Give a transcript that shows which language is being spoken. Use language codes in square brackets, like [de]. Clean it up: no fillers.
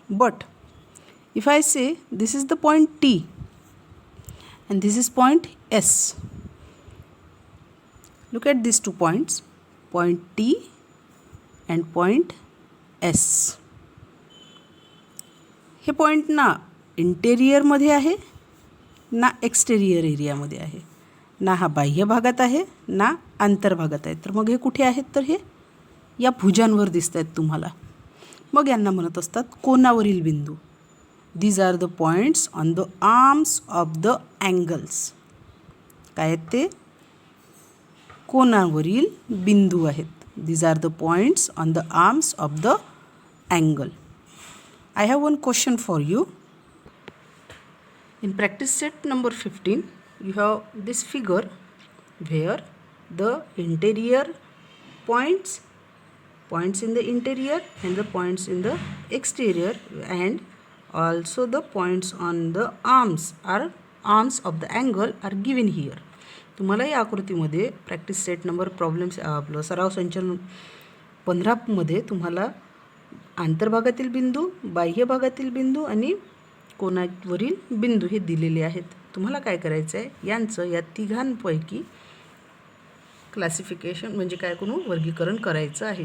[en] But if I say this is the point T and this is point S, look at these 2 points, point T and point S. [mr] हे point ना इंटेरियरमध्ये आहे, ना exterior एरियामध्ये आहे, ना हा बाह्य भागात आहे, ना आंतरभागात आहे. तर मग हे कुठे आहेत, तर हे या भुजांवर दिसत आहेत तुम्हाला. मग यांना म्हणत असतात कोनावरील बिंदू. [en] These are the points on the arms of the angles. [mr] काय आहेत ते? कोनावरील बिंदू आहेत. [en] These are the points on the arms of the angle. I have one question for you. In practice set number 15, you have this figure where the interior points in the interior and the points in the exterior, and also the points on the arms of the angle are given here. [mr] तुम्हाला या आकृतीमध्ये [en] practice set number problems [mr] आपलं सराव संचलन 15 मध्ये तुम्हाला आंतरभागातील बिंदू, बाह्य भागातील बिंदू आणि कोनावरील बिंदू हे दिलेले आहेत. तुम्हाला काय करायचं आहे? यांचं या तिघांपैकी क्लासिफिकेशन म्हणजे काय करून वर्गीकरण करायचं आहे.